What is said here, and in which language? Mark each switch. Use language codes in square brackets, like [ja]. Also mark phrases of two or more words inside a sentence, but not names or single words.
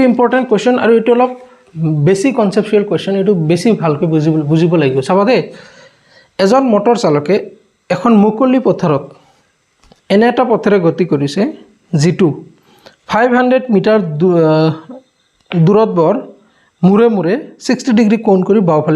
[en] important question [as] আৰু এটু অলগ বেছি [en] conceptual question [as] এটু বেছি ভালকে বুজিব লাগিব চাবা দে এজন মটৰ চালকে এখন মুকলি পথাৰত এনে এটা পথেৰে গতি কৰিছে যিটো 500 মিটাৰ দূৰত বৰ মূৰে মূৰে 60 ডিগ্ৰী কোণ কৰি বাওঁফালে